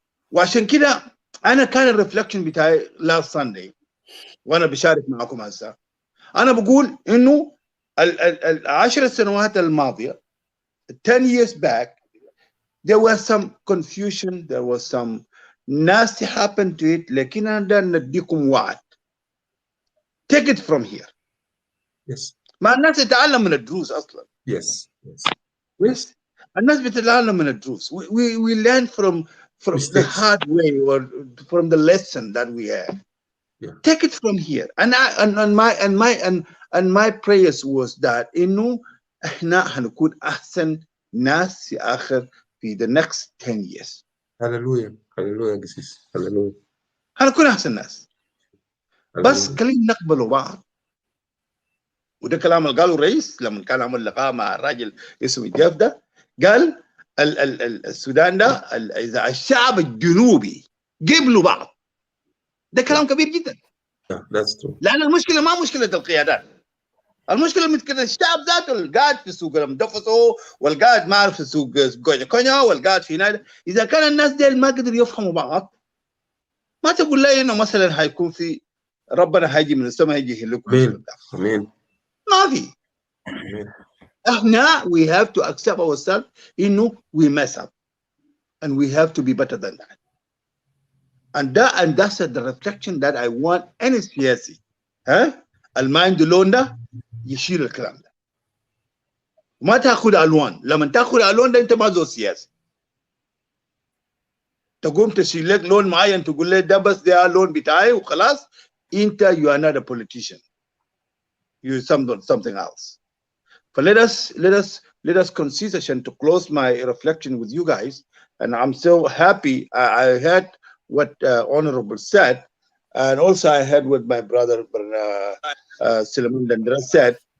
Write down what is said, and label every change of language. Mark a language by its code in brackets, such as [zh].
[ar] وعشان كده انا كان الريفلكشن بتاعي لاست ساندي وانا بشارك معكم هسه، انا بقول انه ال10 سنوات الماضيه [en] 10 years back there was some confusion, there was some nasty happened to it، [ar] لكن أنا نديكم وعد. [en] Take it from here. Yes. [ar] ما الناس تتعلم من الدروس أصلا. [en] Yes. [ar] الناس بتتعلم من الدروس. [en] We learn from the hard way or from the lesson that we had. Yeah. Take it from here. And my prayers was that [ar] إنه إحنا هنكون أحسن ناس في آخر [en] في the next 10 years. [ar] هللويا هللويا قسيس، هللويا. هنكون احسن ناس. بس خلينا نقبلوا بعض. وده كلام اللي قاله الرئيس لما كان عمل لقاء مع الراجل اسمه جيف ده، قال السودان ده اذا الشعب الجنوبي قبلوا بعض، ده كلام كبير جدا. لان المشكله ما مشكله القيادات، المشكله مشكله الشعب ذاته اللي قاعد في سوق المدفسو والقاعد ما عارف في سوق كونيا والقاعد في نايل. اذا كان الناس دي ما قدروا يفهموا بعض، ما تقول لي انه مثلا هيكون في ربنا هيجي من السماء هيجي يهلكم. امين. ما في. [en] احنا we have to accept ourselves انه we mess up and we have to be better than that. and that's the reflection that I want any سياسي [ar] اللي ما عنده لون ده يشيل الكلام ده. ما تاخذ الوان، لما تاخذ الوان ده انت ما زول سياسي. تقوم تشيل لك لون معين تقول لي ده بس ده لون بتاعي وخلاص، انت [en] you are not a politician. You something else. But let us concede to close my reflection with you guys. And I'm so happy I heard what Honorable said, and also I heard what my brother Suleiman Dandra said.